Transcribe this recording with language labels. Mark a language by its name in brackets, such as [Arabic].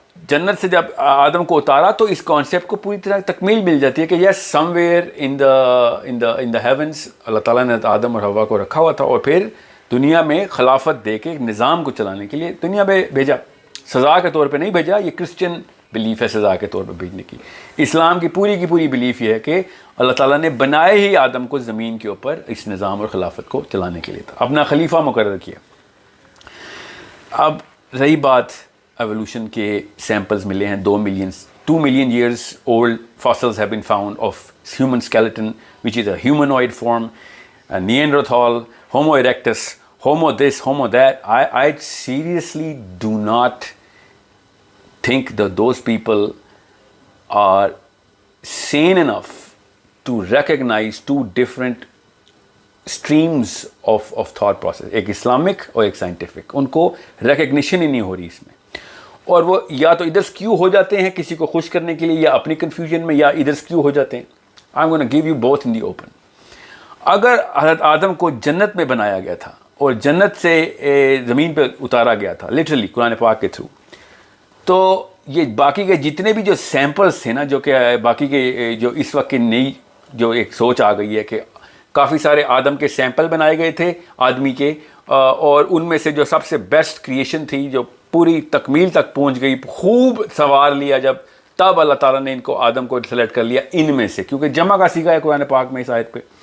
[Urdu] جنت سے جب آدم کو اتارا تو اس کانسیپٹ کو پوری طرح تکمیل مل جاتی ہے کہ [English] yes somewhere in the heavens [Urdu] اللہ تعالیٰ نے آدم اور حوا کو رکھا ہوا تھا اور پھر دنیا میں خلافت دے کے ایک نظام کو چلانے کے لیے دنیا میں بھیجا. سزا کے طور پہ نہیں بھیجا, یہ کرسچن بلیف ہے سزا کے طور پہ بھیجنے کی. اسلام کی پوری بلیف یہ ہے کہ اللہ تعالیٰ نے بنائے ہی آدم کو زمین کے اوپر اس نظام اور خلافت کو چلانے کے لیے تھا, اپنا خلیفہ مقرر کیا. اب رہی بات ایوولوشن کے سیمپلز ملے ہیں [English] 2 million years old fossils have been found of human skeleton which is a humanoid form, Neanderthal, Homo erectus, Homo this, Homo that. I seriously do not think that those people are sane enough to recognize two different streams of thought process, [Urdu] ایک Islamic اور ایک scientific. ان کو recognition ہی نہیں ہو رہی اس میں, اور وہ یا تو ادھر سکیو ہو جاتے ہیں کسی کو خوش کرنے کے لیے یا اپنی کنفیوژن میں, یا ادھر سکیو ہو جاتے ہیں. [English] I am gonna give you both in the open. [Urdu] اگر حضرت آدم کو جنت میں بنایا گیا تھا اور جنت سے زمین پہ اتارا گیا تھا لٹرلی قرآن پاک کے تھرو, تو یہ باقی کے جتنے بھی جو سیمپلز تھے نا, جو کہ باقی کے جو اس وقت کی نئی جو ایک سوچ آ گئی ہے کہ کافی سارے آدم کے سیمپل بنائے گئے تھے آدمی کے, اور ان میں سے جو سب سے بیسٹ کریشن تھی جو پوری تکمیل تک پہنچ گئی, خوب سنوار لیا جب, تب اللہ تعالیٰ نے ان کو آدم کو سلیکٹ کر لیا ان میں سے, کیونکہ جمع کا سیکھا ہے قرآن پاک میں اس آیت پہ.